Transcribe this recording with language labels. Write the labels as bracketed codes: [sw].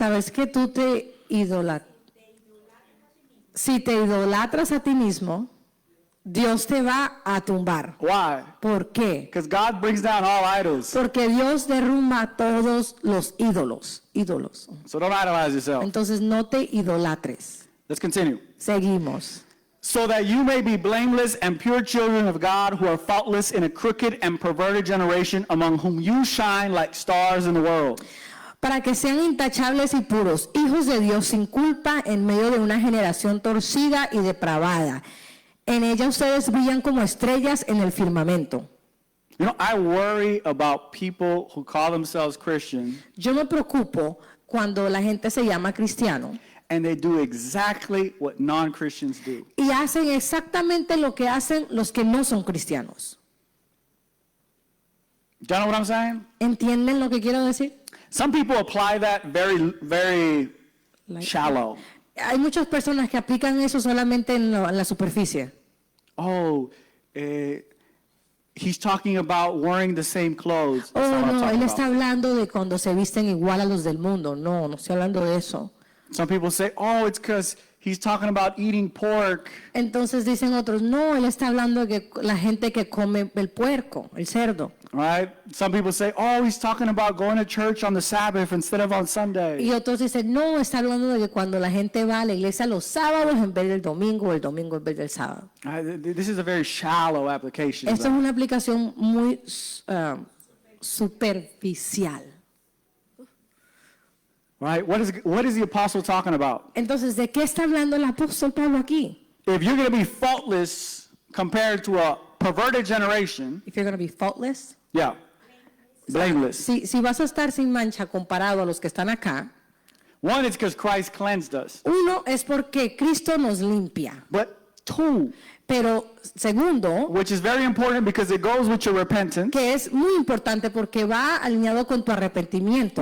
[es] Sabes que tú te idolatras. Si te idolatras a ti mismo, Dios te va a tumbar. [en] Why? [es] ¿Por qué? [en] Because God brings down all idols. [es] Porque Dios derrumba todos los ídolos. [en] So don't idolize yourself. [es] Entonces no te idolatres. [en] Let's continue. [es] Seguimos. [en] So that you may be blameless and pure children of God who are faultless in a crooked and perverted generation among whom you shine like stars in the world. [es] Para que sean intachables y puros, hijos de Dios sin culpa en medio de una generación torcida y depravada. En ella ustedes brillan como estrellas en el firmamento. [en] You know, I worry about people who call themselves Christian [es] Yo me preocupo cuando la gente se llama cristiano [en] and they do exactly what non-Christians do. [es] y hacen exactamente lo que hacen los que no son cristianos. [en] Do you know what I'm saying? [es] ¿Entienden lo que quiero decir? [en] Some people apply that very shallow. [es] Hay muchas personas que aplican eso solamente en la superficie. [en] Oh, he's talking about wearing the same clothes. That's Oh, not what I'm [es] no, [en] talking [es] él está [en] about. [es] hablando de cuando se visten igual a los del mundo. No, no estoy hablando de eso. [en] Some people say, oh, it's because he's talking about eating pork. [es] Entonces dicen otros, no, él está hablando de que la gente que come el puerco, el cerdo. [en] Right? Some people say, oh, he's talking about going to church on the Sabbath instead of on Sunday. [es] Y otros dicen, no, está hablando de que cuando la gente va a la iglesia los sábados en vez del domingo o el domingo en vez del sábado. [en] This is a very shallow application. [es] Esto es una aplicación muy superficial. [en] Right? What is the apostle talking about? [es] Entonces, ¿de qué está hablando el apóstol Pablo aquí? [en] If you're going to be faultless compared to a perverted generation, If you're going to be faultless. yeah, blameless. [es] Si vas a estar sin mancha comparado a los que están acá, [en] One, it's because Christ cleansed us. [es] Uno es porque Cristo nos limpia. [en] But two, [es] Pero segundo, [en] which is very important because it goes with your repentance, [es] que es muy importante porque va alineado con tu arrepentimiento.